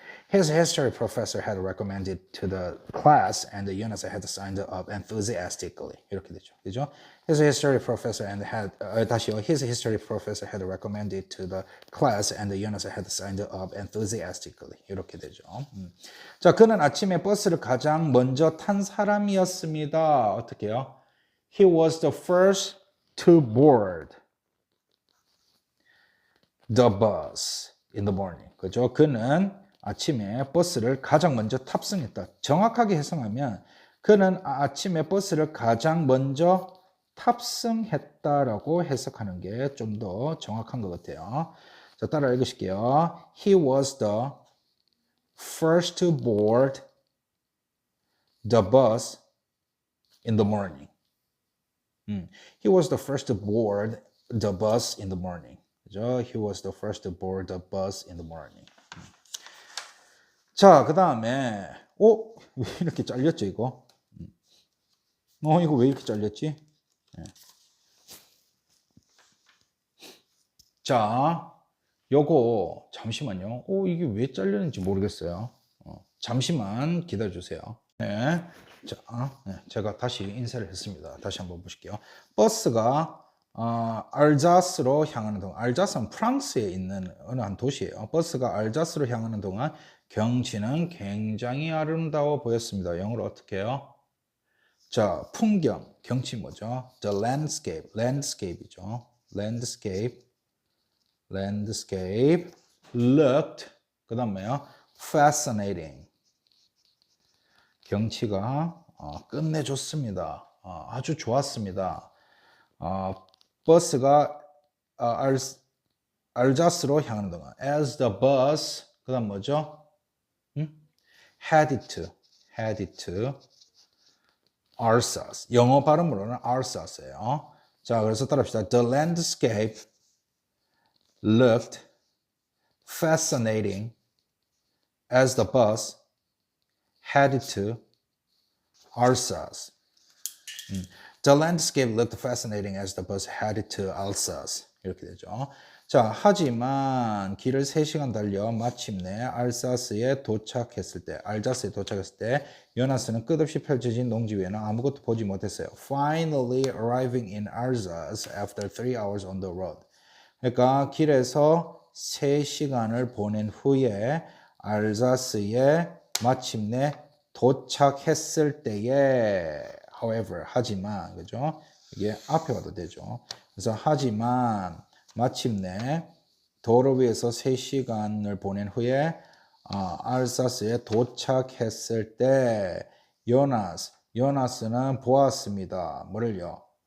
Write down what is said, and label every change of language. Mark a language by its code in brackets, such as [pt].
[en] His history professor had recommended to the class and Jonas had signed up enthusiastically. [ko] 이렇게 되죠. 그죠? [en] His history professor His history professor had recommended to the class and Jonas had signed up enthusiastically. [ko] 이렇게 되죠. 자, 그는 아침에 버스를 가장 먼저 탄 사람이었습니다. 어떻게 해요? [en] He was the first to board the bus in the morning. [ko] 그죠? 그는 아침에 버스를 가장 먼저 탑승했다. 정확하게 해석하면 그는 아침에 버스를 가장 먼저 탑승했다라고 해석하는 게 좀 더 정확한 것 같아요. 자, 따라 읽으실게요. [en] He was the first to board the bus in the morning. He was the first to board the bus in the morning. [ko] 그죠? [en] He was the first to board the bus in the morning. [ko] 자, 그 다음에 왜 이렇게 잘렸죠 이거? 이거 왜 이렇게 잘렸지? 네. 자, 요거 잠시만요. 이게 왜 잘렸는지 모르겠어요. 잠시만 기다려주세요. 네. 자, 제가 다시 인쇄를 했습니다. 다시 한번 보실게요. 버스가 알자스로 향하는 동안, 알자스는 프랑스에 있는 어느 한 도시예요. 버스가 알자스로 향하는 동안 경치는 굉장히 아름다워 보였습니다. 영어로 어떻게 해요? 자, 풍경, 경치 뭐죠? The landscape이죠. [en] landscape looked, [ko] 그 다음 뭐예요? fascinating. 경치가 끝내줬습니다. 아주 좋았습니다. 버스가 알자스로 향하는 동안 [en] as the bus [ko] 그다음 뭐죠? [en] headed to Alsace. [ko] 영어 발음으로는 Alsace예요. 자, 그래서 따라합시다. [en] The landscape looked fascinating as the bus headed to Alsace. The landscape looked fascinating as the bus headed to Alsace. [ko] 이렇게 되죠. 자, 하지만 길을 3시간 달려 마침내 알사스에 도착했을 때, 알자스에 도착했을 때 요나스는 끝없이 펼쳐진 농지 위에는 아무것도 보지 못했어요. [en] Finally arriving in Alsace after 3 hours on the road. [ko] 그러니까 길에서 3시간을 보낸 후에 알자스에 마침내 도착했을 때에 however, 하지만, 그죠? 이게 앞에 와도 되죠. 그래서 하지만 마침내 도로 위에서 3시간을 보낸 후에 알사스에 도착했을 때 요나스는 보았습니다. 뭐를요?